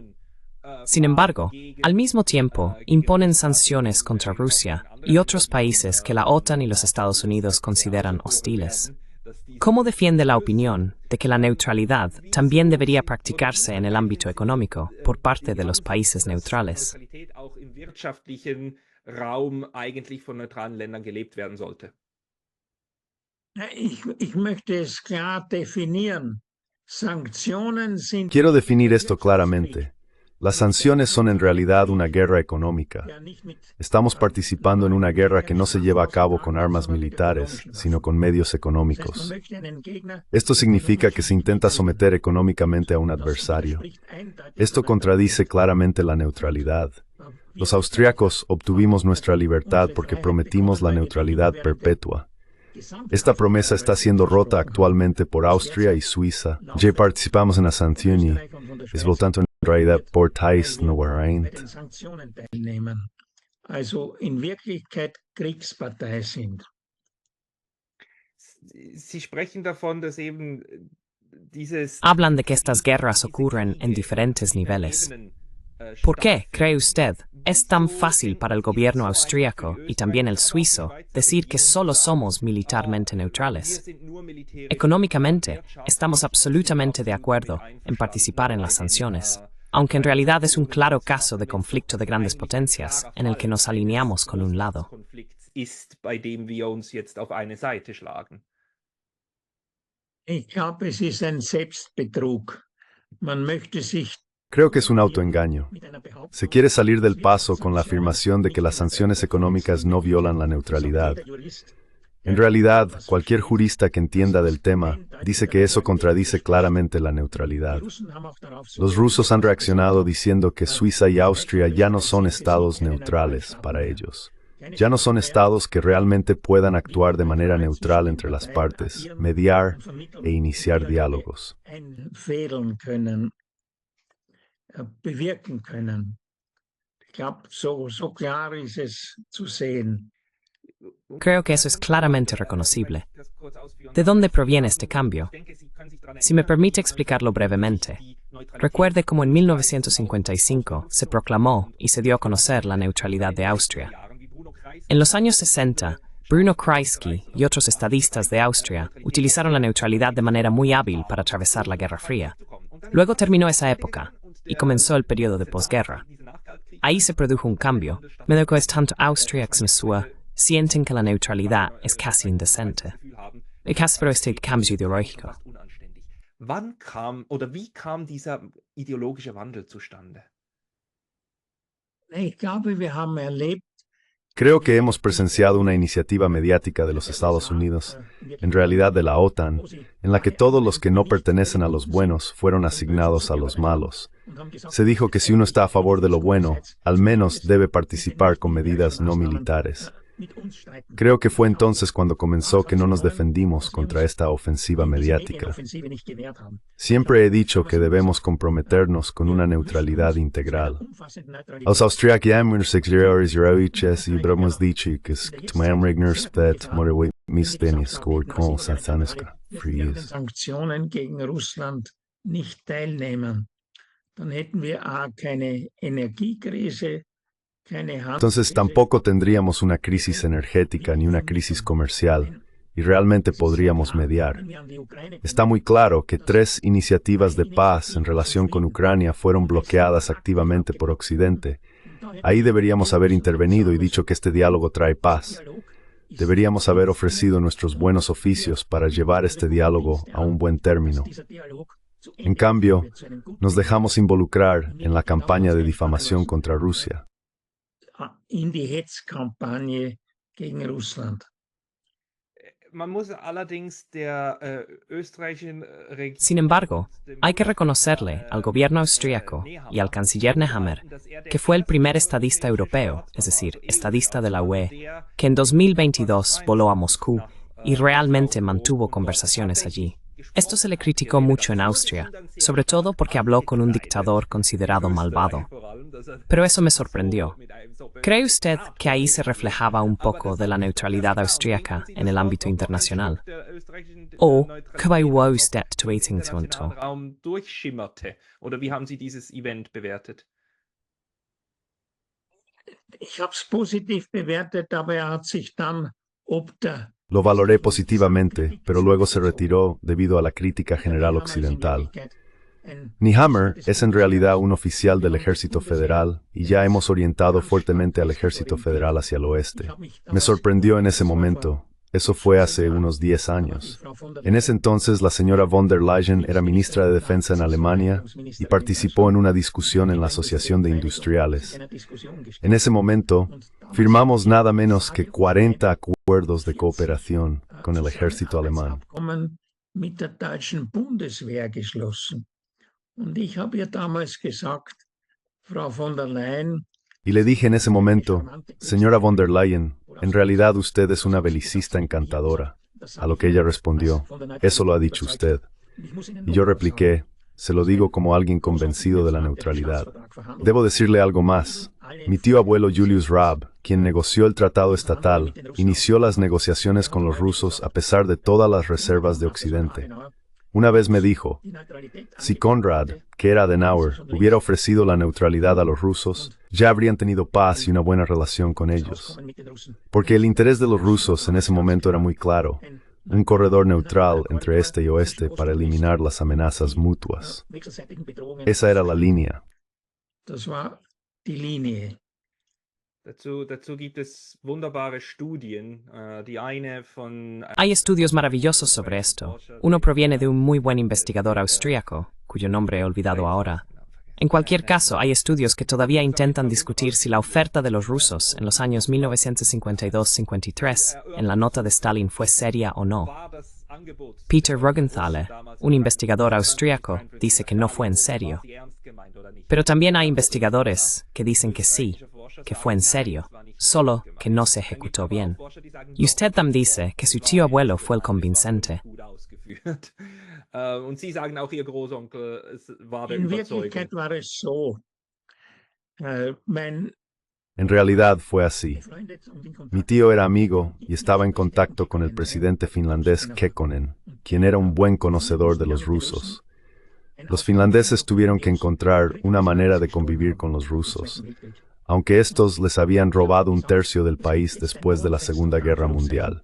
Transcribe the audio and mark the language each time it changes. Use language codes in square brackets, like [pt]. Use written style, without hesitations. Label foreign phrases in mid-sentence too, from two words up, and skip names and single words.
[es] Sin embargo, al mismo tiempo, imponen sanciones contra Rusia y otros países que la OTAN y los Estados Unidos consideran hostiles. ¿Cómo defiende la opinión de que la neutralidad también debería practicarse en el ámbito económico por parte de los países neutrales? [de] Neutralität auch im wirtschaftlichen Raum eigentlich von neutralen Ländern gelebt werden sollte. Ich möchte es klar definieren. Sanktionen sind [es] Quiero definir esto claramente. Las sanciones son en realidad una guerra económica. Estamos participando en una guerra que no se lleva a cabo con armas militares, sino con medios económicos. Esto significa que se intenta someter económicamente a un adversario. Esto contradice claramente la neutralidad. Los austriacos obtuvimos nuestra libertad porque prometimos la neutralidad perpetua. Esta promesa está siendo rota actualmente por Austria y Suiza. Ya participamos en las sanciones, es por tanto en realidad por Thais no Warrant. [de] Also in Wirklichkeit Kriegspartei sind. Sie sprechen davon, dass eben dieses [es] Hablan de que estas guerras ocurren en diferentes niveles. ¿Por qué, cree usted, es tan fácil para el gobierno austríaco y también el suizo decir que solo somos militarmente neutrales? Económicamente, estamos absolutamente de acuerdo en participar en las sanciones, aunque en realidad es un claro caso de conflicto de grandes potencias en el que nos alineamos con un lado. [de] Ist, bei dem wir uns jetzt auf eine Seite schlagen. Ich glaube, es ist ein Selbstbetrug. Man möchte sich [es] Creo que es un autoengaño. Se quiere salir del paso con la afirmación de que las sanciones económicas no violan la neutralidad. En realidad, cualquier jurista que entienda del tema dice que eso contradice claramente la neutralidad. Los rusos han reaccionado diciendo que Suiza y Austria ya no son estados neutrales para ellos. Ya no son estados que realmente puedan actuar de manera neutral entre las partes, mediar e iniciar diálogos. [de] Bewirken können. Ich glaube, so klar ist es zu sehen. [es] Creo que eso es claramente reconocible. ¿De dónde proviene este cambio? Si me permite explicarlo brevemente. Recuerde cómo en 1955 se proclamó y se dio a conocer la neutralidad de Austria. En los años 60, Bruno Kreisky y otros estadistas de Austria utilizaron la neutralidad de manera muy hábil para atravesar la Guerra Fría. Luego terminó esa época y comenzó el periodo de posguerra. Ahí se produjo un cambio, medio que tanto Austria como Suiza sienten que la neutralidad es casi indecente. ¿Y qué es este cambio ideológico? [de] Wann kam oder wie kam dieser ideologische Wandel zustande? Ich glaube, wir haben erlebt, [es] Creo que hemos presenciado una iniciativa mediática de los Estados Unidos, en realidad de la OTAN, en la que todos los que no pertenecen a los buenos fueron asignados a los malos. Se dijo que si uno está a favor de lo bueno, al menos debe participar con medidas no militares. Creo que fue entonces cuando comenzó que no nos defendimos contra esta ofensiva mediática. Siempre he dicho que debemos comprometernos con una neutralidad integral. Als Austriakiërs Euroiches Ibrahimos dicho que Tmam Rigners Pet Morewit Misbenis Score Call Sataniska Fries. [de] Sanktionen gegen Russland nicht teilnehmen, dann hätten wir auch keine Energiekrise. [es] Entonces tampoco tendríamos una crisis energética ni una crisis comercial, y realmente podríamos mediar. Está muy claro que 3 iniciativas de paz en relación con Ucrania fueron bloqueadas activamente por Occidente. Ahí deberíamos haber intervenido y dicho que este diálogo trae paz. Deberíamos haber ofrecido nuestros buenos oficios para llevar este diálogo a un buen término. En cambio, nos dejamos involucrar en la campaña de difamación contra Rusia. [de] In die Hetzkampagne gegen Russland. [es] Sin embargo, hay que reconocerle al gobierno austríaco y al canciller Nehammer que fue el primer estadista europeo, es decir, estadista de la UE, que en 2022 voló a Moscú y realmente mantuvo conversaciones allí. Esto se le criticó mucho en Austria, sobre todo porque habló con un dictador considerado malvado. Pero eso me sorprendió. ¿Cree usted que ahí se reflejaba un poco de la neutralidad austríaca en el ámbito internacional? ¿O qué va usted to? [de] Oder wie haben Sie dieses Event bewertet? Ich habe es positiv bewertet, aber hat sich dann ob der [es] Lo valoré positivamente, pero luego se retiró debido a la crítica general occidental. Nehammer es en realidad un oficial del Ejército Federal y ya hemos orientado fuertemente al Ejército Federal hacia el oeste. Me sorprendió en ese momento. Eso fue hace unos 10 años. En ese entonces la señora von der Leyen era ministra de Defensa en Alemania y participó en una discusión en la Asociación de Industriales. En ese momento, firmamos nada menos que 40 acuerdos de cooperación con el ejército alemán. [de] Mit der deutschen Bundeswehr geschlossen. Und ich habe ihr damals gesagt, Frau von der Leyen, [es] y le dije en ese momento, señora von der Leyen, en realidad usted es una belicista encantadora. A lo que ella respondió, eso lo ha dicho usted. Y yo repliqué, se lo digo como alguien convencido de la neutralidad. Debo decirle algo más. Mi tío abuelo Julius Raab, quien negoció el tratado estatal, inició las negociaciones con los rusos a pesar de todas las reservas de Occidente. Una vez me dijo, si Konrad, que era Adenauer, hubiera ofrecido la neutralidad a los rusos, ya habrían tenido paz y una buena relación con ellos. Porque el interés de los rusos en ese momento era muy claro, un corredor neutral entre este y oeste para eliminar las amenazas mutuas. Esa era la línea. [de] Das war die Linie. Dazu gibt es wunderbare Studien. Die eine von [es] Hay estudios maravillosos sobre esto. Uno proviene de un muy buen investigador austríaco, cuyo nombre he olvidado ahora. En cualquier caso, hay estudios que todavía intentan discutir si la oferta de los rusos en los años 1952-53 en la nota de Stalin fue seria o no. Peter Ruggenthaler, un investigador austríaco, dice que no fue en serio. Pero también hay investigadores que dicen que sí, que fue en serio, solo que no se ejecutó bien. Y usted también dice que su tío abuelo fue el convincente. [de] Und Sie sagen auch, Ihr Großonkel war der In Überzeugung. Wirklichkeit war es so, mein [es] En realidad fue así. [de] Freund jetzt um den Kontakt [es] Mi tío era amigo y estaba en contacto con el presidente finlandés Kekkonen, quien era un buen conocedor de los rusos. Los finlandeses tuvieron que encontrar una manera de convivir con los rusos, aunque estos les habían robado un tercio del país después de la Segunda Guerra Mundial.